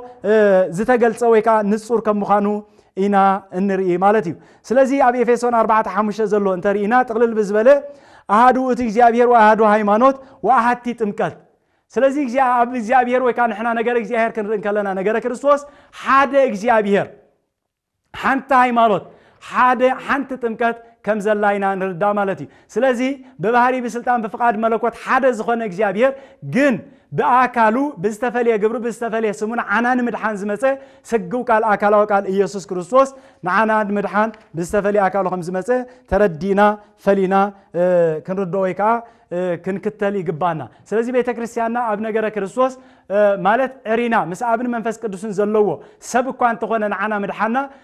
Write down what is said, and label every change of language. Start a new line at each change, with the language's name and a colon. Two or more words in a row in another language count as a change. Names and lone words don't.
Tigrinya: ዝተገልጸ ወይ ከዓ ንጹር ከም ምዃኑ ኢና እንርኢ ማለት እዩ ስለዚህ ኣብ ኤፌሶን 4:5 ዘሎ እንተሪኢና ጥቕልል ብዝበለ ኣሃዱ እቲ እግዚአብሔር
Geez: ወኣሃዱ ሃይማኖት ወኣሃቲ ጥምቀት
Tigrinya: ስለዚህ ኣብ እግዚአብሔር ወይ ከዓ ንሕና ነገር እግዚአብሔር ክንርኢ ከለና ነገር ክርስቶስ ሓደ እግዚአብሔር ሓንቲ ሃይማኖት ሓንቲ ጥምቀት ከም ዘላይና ንርዳ ማለት እዩ ስለዚህ በባህሪ በስልጣን በፍቃድ መለኮት ሓደ ዝኾነ እግዚአብሔር ግን በአካሉ በስተፈልየ ግብሩ በስተፈልየ ስሙን ዓናን ምድሓን ዝመጸ ስግው ቃል አካላዊ ቃል ኢየሱስ ክርስቶስ ንዓናን ምድሓን በስተፈልየ አካሉ ከም ዝመጸ ተረዲና ፈሊና ክንርዶ ወይ ከዓ ክንክተል ይግባና ስለዚህ ቤተክርስቲያንና ኣብ ነገረ ክርስቶስ ማለት ዕሪና ምስ አብን መንፈስ ቅዱስን ዘለዎ ሰብ እኳ እንተኾነ ንዓና ምድሓና